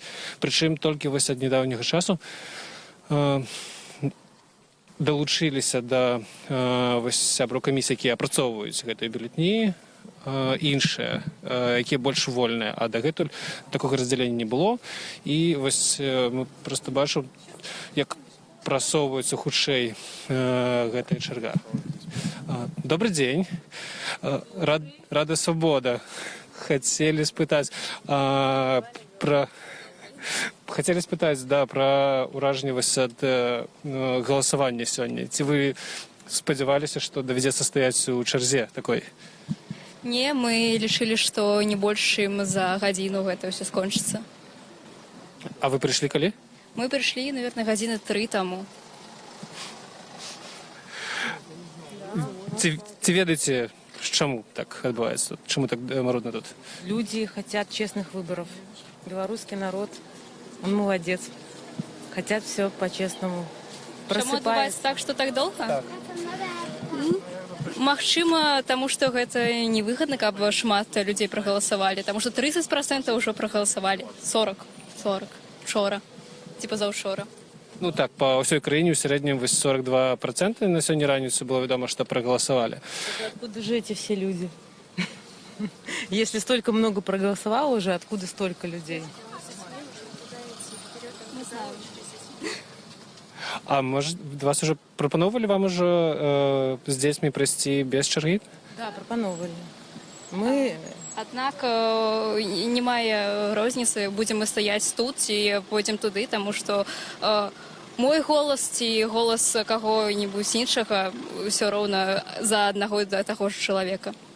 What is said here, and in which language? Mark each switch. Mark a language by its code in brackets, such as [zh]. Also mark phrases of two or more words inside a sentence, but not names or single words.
[be] Прычым толькі вось ад нядаўняга часу далучыліся да сябраў камісіі, якія апрацоўваюць гэтыя бюлетні, іншыя, якія больш вольныя, а дагэтуль такога раздзялення не было. І вось мы проста бачым, як прасоўваецца хутчэй гэтая чарга. [ru] Добрый день. Рада Свобода. [be] Хотели спытаць пра ўражанне ад галасавання сёння. Ці вы спадзяваліся, што давядзецца стаяць у чарзе такой? Не, мы лічылі, што не больш чым за гадзіну гэта ўсё скончыцца. А вы прыйшлі калі? Мы прыйшлі, наверное, гадзіны 3 таму. Ці ведаеце, чаму так адбываецца? Чаму так марудна тут? [ru] Люди хотят честных выборов. Белорусский народ, он молодец. Хотят все по-честному. [be] Чаму адбываецца так, што так долго? Так. Магчыма, таму што гэта невыгадна, каб шмат людзей прагаласавалі, таму што 30% ўжо прагаласавалі. 40 учора, ці пазаўчора. Ну так, па ўсёй краіне ў сярэднім 42% на сёння раніцу было вядома, што прагаласавалі. [ru] Откуда же эти все люди? Если столько много проголосовало уже, откуда столько людей? А может, вас уже [be] прапаноўвалі вам ужо з дзецьмі прайсці без чаргі? Да, прапаноўвалі. Мы... Аднак не мае розніцы, будзем мы стаяць тут ці пойдзем туды, таму што мой голас ці голас каго-небудзь іншага ўсё роўна за аднаго да таго ж чалавека.